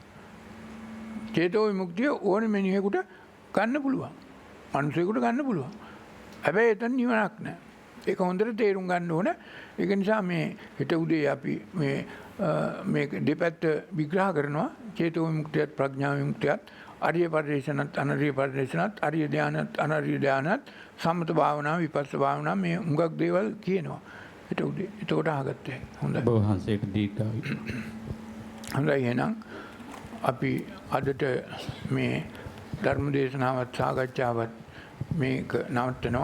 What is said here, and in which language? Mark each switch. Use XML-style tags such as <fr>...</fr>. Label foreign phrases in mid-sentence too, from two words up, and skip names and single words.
<si>චේතෝ විමුක්තිය ඕනෙ මිනිහෙකුට ගන්න පුළුවන්. මනුස්සයෙකුට ගන්න පුළුවන්. හැබැයි එතන නිවනක් නැහැ. ඒක හොඳට තේරුම් ගන්න ඕන. ඒක නිසා මේ හෙට උදේ අපි මේ දෙපැත්ත විග්‍රහ කරනවා. චේතෝ විමුක්තියත් ප්‍රඥා විමුක්තියත්, අරිය පරිදේශනත්, අනරිය පරිදේශනත්, අරිය ධානත්, අනරිය ධානත්, සම්මත භාවනාව, විපස්ස භාවනාව මේ හුඟක් දේවල් කියනවා. හෙට උදේ. එතකොට අහගත්තේ. හොඳයි. ඔබ වහන්සේට දීර්ඝායු. හොඳයි එහෙනම් අපි අදට මේ ධර්ම දේශනාවත් සාකච්ඡාවත් මේක නවත්තනවා.</si>